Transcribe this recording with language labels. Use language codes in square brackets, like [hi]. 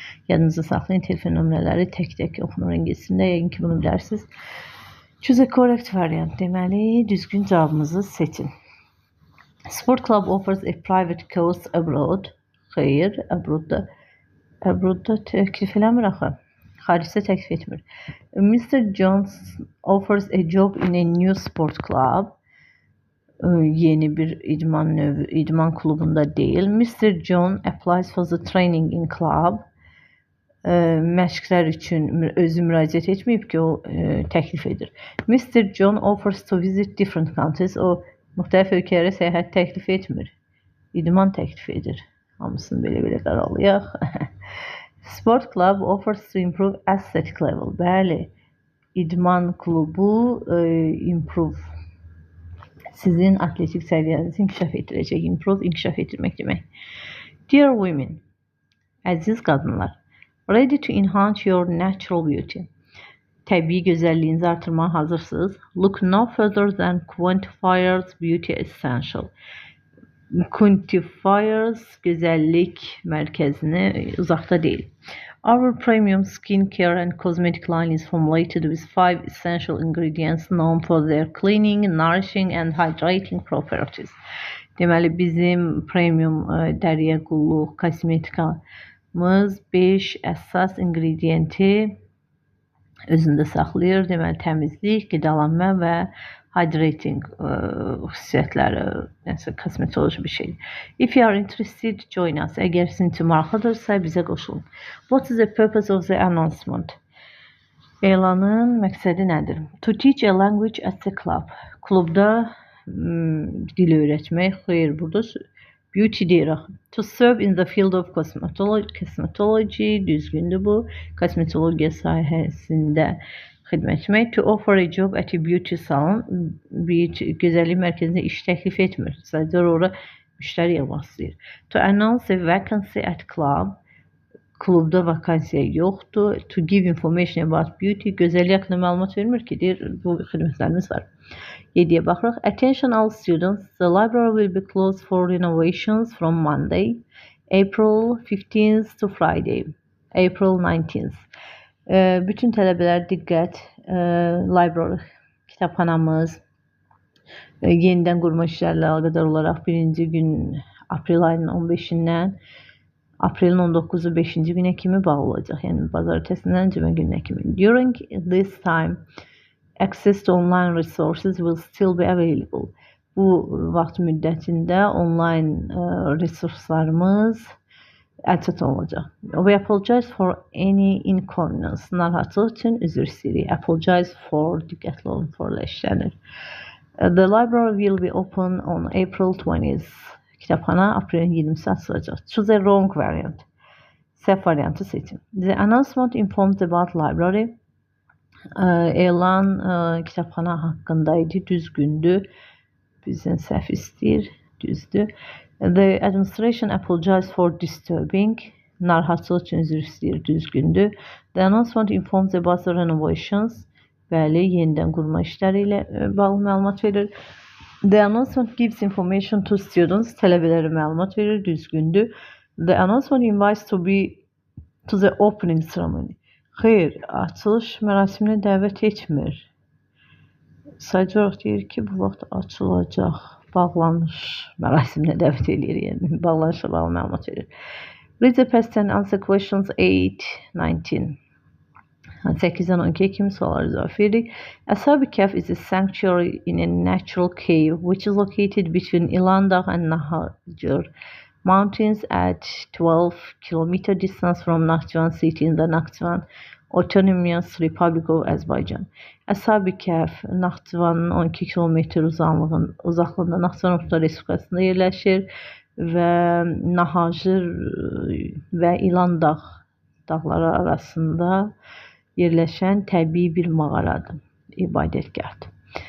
[az] Yadınızda saxlayın, telefon nömrələri tək-tək oxunur ingiliscəsində. Yəqin ki, bunu bilərsiniz. [en] Choose a correct variant. [az] Deməli, düzgün cavabımızı seçin. [en] Sport club offers a private course abroad. [az] Xeyr, abroadda təklif eləmir axı. Xaricdə təklif etmir. Mr. [en] Jones offers a job in a new sport club. [az] Yeni bir idman klubunda deyil. Mr. [en] John applies for the training in club. [az] Məşqlər üçün özü müraciət etməyib ki, o təklif edir. [en] Mr. John offers to visit different countries. [az] O müxtəlif ölkələrə səyahət təklif etmir. İdman təklif edir. Hamısını belə qaralayaq. [en] Sport club offers to improve athletic level. [az] Bəli, idman klubu improve. Sizin atletik səviyyənizi inkişaf etdirəcək. Improve, inkişaf etdirmək demək. [en] Dear women, [az] əziz qadınlar, [en] ready to enhance your natural beauty. [az] Təbii gözəlliyinizi artırmağa hazırsınız. [en] Look no further than Quantifier's Beauty Essential. [az] Quantifier's gözəllik mərkəzini uzaqda deyil. [en] Our premium skincare and cosmetic line is formulated with 5 essential ingredients known for their cleaning, nourishing and hydrating properties. [az] Deməli, bizim premium dəriyə qulluq, kosmetika kitabımız 5 əsas ingrediyenti özündə saxlayır. Deməli, təmizlik, qidalanma və hydrating xüsusiyyətləri, yəni kosmetoloji bir şey. [en] If you are interested, join us. [az] Əgər sizin üçün maraqlıdırsa, bizə qoşulun. [en] What is the purpose of the announcement? [az] Elanın məqsədi nədir? [en] To teach a language at the club. [az] Klubda dil öyrətmək. Xeyr, burada beauty deyirik. [en] To serve in the field of cosmetology, [az] düzgündür bu. Kosmetologiya sahəsində xidmət etmək. [en] To offer a job at a beauty salon, [az] bir gözəllik mərkəzində iş təklif etmir. Sadəcə orada müştəri yığmaq istəyir. [en] To announce a vacancy at club, [az] klubda vakansiya yoxdur. [en] To give information about beauty, [az] gözəllik haqqında məlumat vermir ki, deyir, bu xidmətlərimiz var. 7-yə baxırıq. [en] Attention all students, the library will be closed for renovations from Monday, April 15th to Friday, April 19th. [az] Bütün tələbələr diqqət, library, kitabxanamız yenidən qurma işlərlə əlaqədar olaraq 1-ci gün aprel ayının 15-dən aprelin 19-u 5-ci günə kimi bağlı olacaq. Yəni bazar ertəsindən cümə gününə kimi. [en] During this time, access to online resources will still be available. [az] Bu vaxt müddətində online resurslarımız əlçatan olacaq. [en] We apologize for any inconvenience. [az] Narahatlıq üçün üzr istəyirik. Apologize for, diqqətli olun, for-la işlənir. [en] The library will be open on April 20th. [az] Kitabxana aprelin 20-si açılacaq. [en] Choose a wrong variant. [az] Səhv variantı seçin. [en] The announcement informed about library. [az] Elan kitabxana haqqında idi, düzgündür. Bizdən səhv istəyir, düzdür. [en] The administration apologized for disturbing. [az] Narahatlıq üçün üzr istəyir, düzgündür. [en] The announcement informs about the renovations. [az] Bəli, yenidən qurma işləri ilə bağlı məlumat verir. [en] The announcement gives information to students. [az] Tələbələrə məlumat verir, düzgündür. [en] The announcement invites to the opening ceremony. [az] Xeyr, açılış mərasiminə dəvət etmir. Sadəcə olaraq deyir ki, bu vaxt açılacaq. Bağlanış mərasiminə dəvət edir, yəni bağlanışla bağlı məlumat verir. [en] Read the past and answer questions 8-19. [az] 8-dən 12-yə kimi suallara cavab veririk. [en] Ashab-ı Kəhf is a sanctuary in a natural cave which is located between Ilan and Nahajur mountains at 12 km distance from Nakhchivan city in the Nakhchivan Autonomous Republic of Azerbaijan. [az] Ashab-ı Kəhf Nakhchivanın 12 km uzaqlığında Nakhchivan Muxtar Respublikasında yerləşir və Nahajur və İlan dağları arasında yerləşən təbii bir mağaradır, ibadətgahdır.